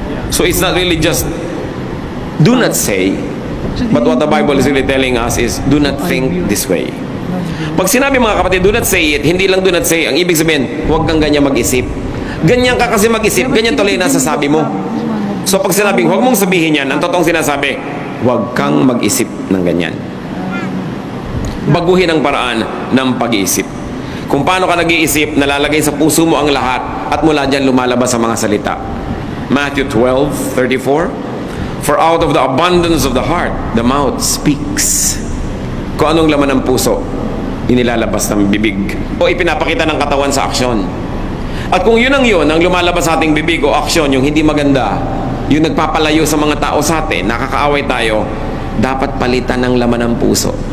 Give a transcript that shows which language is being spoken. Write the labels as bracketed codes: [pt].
[en] So it's not really just do not say, but what the Bible is really telling us is do not think this way. [tl] Pag sinabi mga kapatid, [en] do not say it, [tl] hindi lang [en] do not say, [tl] ang ibig sabihin, huwag kang ganyan mag-isip. Ganyan ka kasi mag-isip, ganyan tuloy na sasabi mo. So pag sinabing, huwag mong sabihin yan, ang totoong sinasabi, huwag kang mag-isip ng ganyan. Baguhin ang paraan ng pag-iisip. Kung paano ka nag-iisip, nalalagay sa puso mo ang lahat at mula dyan lumalabas sa mga salita. [en] Matthew 12:34. For out of the abundance of the heart, the mouth speaks. [tl] Kung anong laman ng puso, inilalabas ng bibig o ipinapakita ng katawan sa aksyon. At kung yun ang lumalabas sa ating bibig o aksyon, yung hindi maganda, yung nagpapalayo sa mga tao sa atin, nakakaaway tayo, dapat palitan ng laman ng puso.